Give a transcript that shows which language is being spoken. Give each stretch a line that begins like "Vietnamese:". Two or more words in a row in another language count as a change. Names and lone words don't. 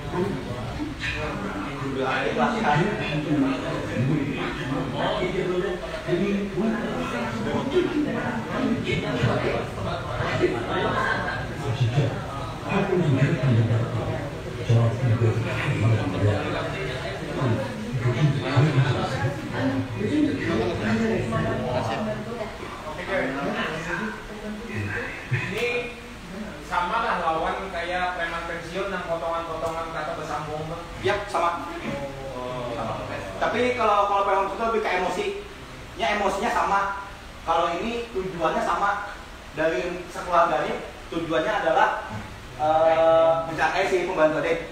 Korean: 진짜 활동좀 계속한다. 저한테 그래서 요즘도 교육 관계가 있어요.
Indonesian: Ini sama lah lawan kayak preman pensiun yang potongan-potongan kata bersambung. Ya sama. Tapi kalau preman itu lebih ke emosi. Emosinya sama. Kalau ini tujuannya sama. Dari sekeluarga ini tujuannya adalah mencapai si pembantu deh.